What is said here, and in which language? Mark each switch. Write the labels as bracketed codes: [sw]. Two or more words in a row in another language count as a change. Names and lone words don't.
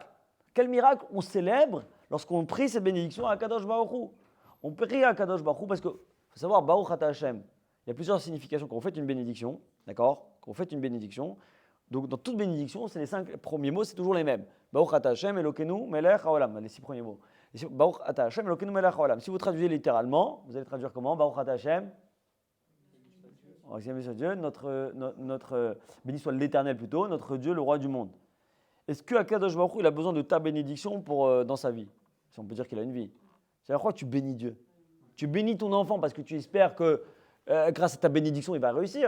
[fr] Quel miracle on célèbre lorsqu'on prie cette bénédiction à [he] קדוש ברוך הוא? [fr] On prie à [he] קדוש ברוך הוא [fr] parce que faut savoir, [he] ברוך אתה השם, [fr] il y a plusieurs significations quand on fait une bénédiction, d'accord? Quand on fait une bénédiction, donc dans toute bénédiction, c'est les 5 premiers mots, c'est toujours les mêmes. [he] ברוך אתה השם אלוקינו מלך העולם, [fr] les 6 premiers mots. [he] ברוך אתה השם אלוקינו מלך העולם. [fr] Si vous traduisez littéralement, vous allez traduire comment? [he] ברוך אתה השם. [fr] Béni soit Dieu, béni soit l'Éternel plutôt, notre Dieu, le roi du monde. Est-ce que [he] הקדוש ברוך הוא, [fr] il a besoin de ta bénédiction dans sa vie? Si on peut dire qu'il a une vie. C'est à quoi tu bénis Dieu? Tu bénis ton enfant parce que tu espères que grâce à ta bénédiction, il va réussir.